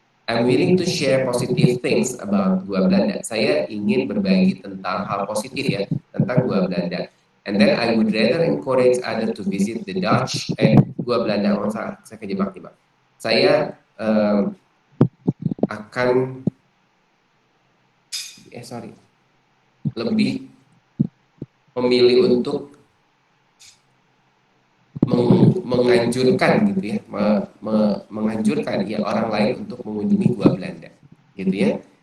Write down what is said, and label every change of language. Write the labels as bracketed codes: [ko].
[en] I'm willing to share positive things about Gua Belanda. [id] Saya ingin berbagi tentang hal positif ya, tentang Gua Belanda. [en] And then I would rather encourage others to visit the Dutch Gua Belanda. [id] Oh, saya kejebak nih, Bang. Saya akan lebih memilih untuk menganjurkan gitu ya, menganjurkan ya orang lain untuk mengunjungi Gua Belanda, gitu ya.